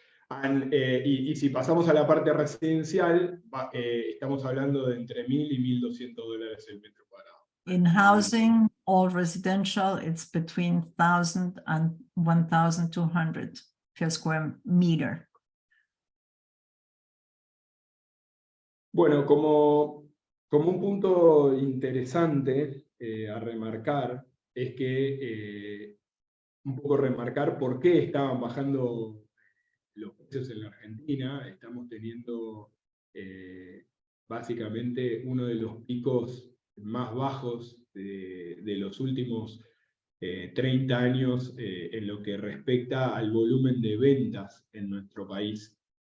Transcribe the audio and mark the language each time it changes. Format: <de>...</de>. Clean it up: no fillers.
<es>Y si pasamos a la parte residencial, estamos hablando de entre $1.000 y $1.200 el metro cuadrado.</es> <en>In housing, all residential, it's between 1,000 and 1,200 per square meter.</en> <es>Bueno, como un punto interesante a remarcar, es que un poco remarcar por qué estaban bajando los precios en la Argentina. Estamos teniendo básicamente uno de los picos más bajos de los últimos 30 años en lo que respecta al volumen de ventas en nuestro país.</es>